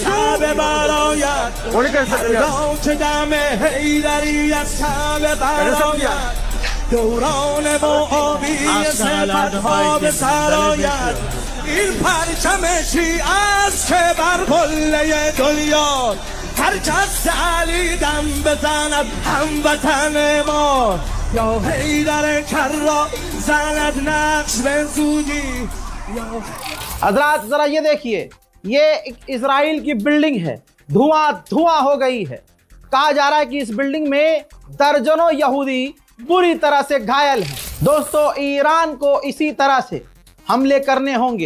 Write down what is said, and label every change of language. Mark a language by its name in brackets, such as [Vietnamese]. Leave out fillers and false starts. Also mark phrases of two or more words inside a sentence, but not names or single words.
[Persian] کعبه برآید هر دام که دم حیدری از کعبه برآید دوران معاوی صفت‌ها به سر آید این پرچم شیعه است که بر قله دنیا هر کس علی دم بزند هموطن ما یا حیدر کرا زند نقش به زودی [Hindi] हजरात जरा ये देखिए, ये एक इजराइल की बिल्डिंग है, धुआं धुआं हो गई है। कहा जा रहा है कि इस बिल्डिंग में दर्जनों यहूदी बुरी तरह से घायल हैं। दोस्तों, ईरान को इसी तरह से हमले करने होंगे।